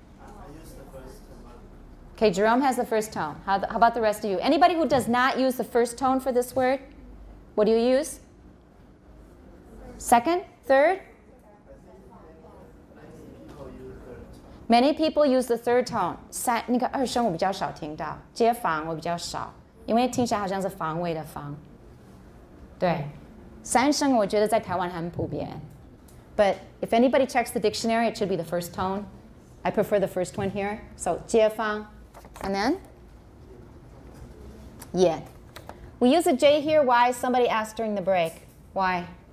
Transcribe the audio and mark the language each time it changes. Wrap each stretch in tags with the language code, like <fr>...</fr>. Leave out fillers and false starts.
<en>I use the first tone. Okay, Jerome has the first tone. How about the rest of you? Anybody who does not use the first tone for this word? What do you use? Second? Third? Many people use the third tone.</en> <zh>那个二声我比较少听到，接房我比较少，因为听起来好像是防卫的防。对，三声我觉得在台湾很普遍。</zh> <en>But if anybody checks the dictionary, it should be the first tone. I prefer the first one here. So 街坊, and then 眼. We use a J here. Why? Somebody asked during the break. Why?</en>